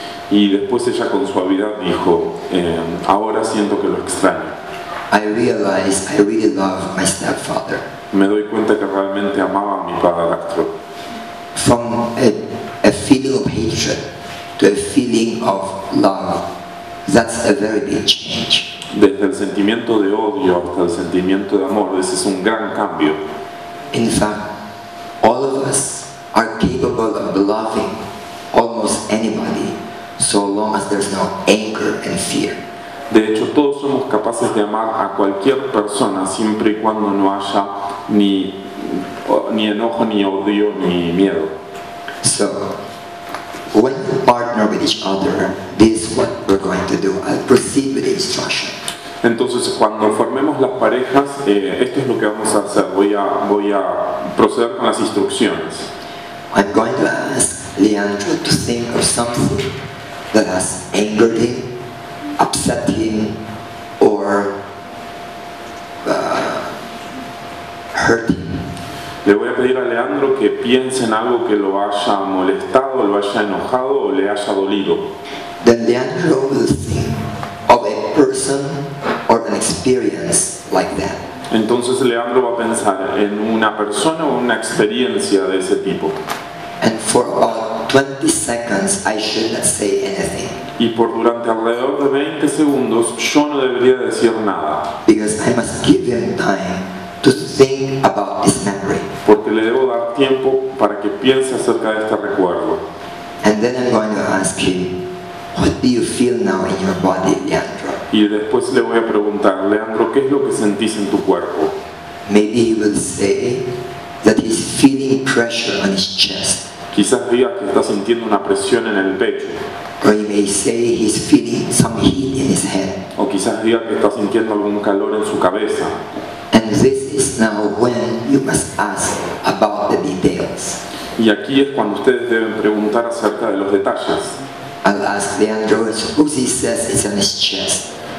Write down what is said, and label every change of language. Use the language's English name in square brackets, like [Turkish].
[Spanish] Y después ella con suavidad dijo, ahora siento que lo extraño. [English] I realized I really love my stepfather. [Spanish] Me doy cuenta que realmente amaba a mi padrastro. [English] From a feeling of hatred to a feeling of love, that's a very big change. [Spanish] Desde el sentimiento de odio hasta el sentimiento de amor, ese es un gran cambio. [English] In fact, all of us are capable of loving almost anybody, so long as there's no anger and fear. [Spanish] De hecho, todos somos capaces de amar a cualquier persona siempre y cuando no haya ni enojo, ni odio, ni miedo. [English] So, when you partner with each other, this is what we're going to do. I'll proceed with the instruction. [Spanish] Entonces, cuando formemos las parejas, esto es lo que vamos a hacer. Voy a proceder con las instrucciones. [English] I'm going to ask Leandro to think of something that has angered him, upset him, or hurt him. [Spanish] Le voy a pedir a Leandro que piense en algo que lo haya molestado, lo haya enojado o le haya dolido. [English] Then Leandro will think of a person or an experience like that. [Spanish] Entonces Leandro va a pensar en una persona o una experiencia de ese tipo. [English] And for about 20 seconds, I should not say anything. [Spanish] Y por durante alrededor de 20 segundos yo no debería decir nada. [English] Because I must give him time to think about this memory. [Spanish] Porque le debo dar tiempo para que piense acerca de este recuerdo. [English] And then I'm going to ask him, what do you feel now in your body, Leandro? [Spanish] Y después le voy a preguntar, Leandro, ¿qué es lo que sentís en tu cuerpo? [English] Maybe he will say that he's feeling pressure on his chest. [Spanish] Quizás diga que está sintiendo una presión en el pecho. [English] Or he may say he's feeling some heat in his head. [Spanish] O quizás diga que está sintiendo algún calor en su cabeza. [English] And this is now when you must ask about the details. [Spanish] Y aquí es cuando ustedes deben preguntar acerca de los detalles. [English] I'll ask Leandro, suppose he says it's on his chest.